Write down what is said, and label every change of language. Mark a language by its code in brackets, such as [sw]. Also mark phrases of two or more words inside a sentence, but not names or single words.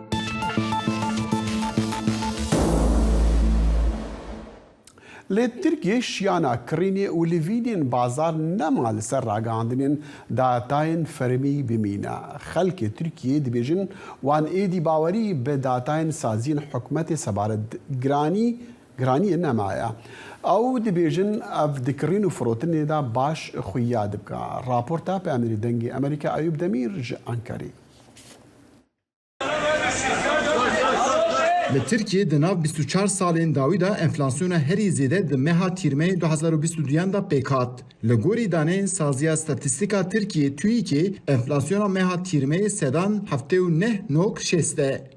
[ku] لە ترکیە شیانە کڕینێ و لیڤینین بازار نەما لەسەر ڕاگەاندنین داتایên فەرمی بمینە. خەڵکی تورکیە دەبێژن وان ئێدی باوەری بە داتایên سازیین حکومەتê سەبارەت گرانیە نەمایە. ئەو دەبێژن ئەف دکڕین و فرۆتنێدا باش خویا دبکە. راپۆرتا پەیامەری دەنگی ئەمریکا ئەیوب دەمیر ji ئەنکەرێ. Li Tirkiye di nav 24 salên dawî de enflasyona herî zêde di meha tîrmeyê 2022 da pêk hat. Li gorî daneyên saziya statîstika Tirkiye TÜİKê enflasyona meha tîrmeyê sedan 79.6 e.